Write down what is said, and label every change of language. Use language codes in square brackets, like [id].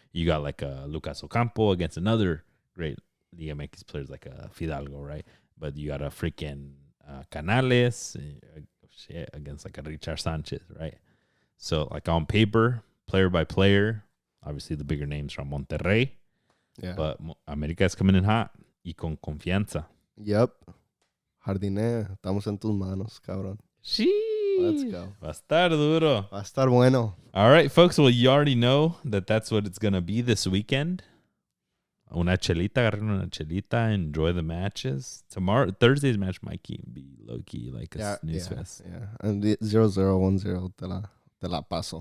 [en] You got like a Lucas Ocampo against another great Liga MX players like a Fidalgo, right? But you got a freaking Canales against like a Richard Sanchez, right? So like on paper, player by player, obviously the bigger names from Monterrey. Yeah. But América is coming in hot [es] y con confianza. [en] Yep. [es] Jardinea, estamos en tus manos, cabrón. Sí. [en] Let's go. [es] Va a estar duro. Va a estar bueno. [en] All right, folks. Well, you already know that's what it's going to be this weekend. [es] Una chelita, agarren una chelita, [en] enjoy the matches. Thursday's match might be low-key, like a snooze fest. Yeah, and the 0-0-1-0 [es] te la paso.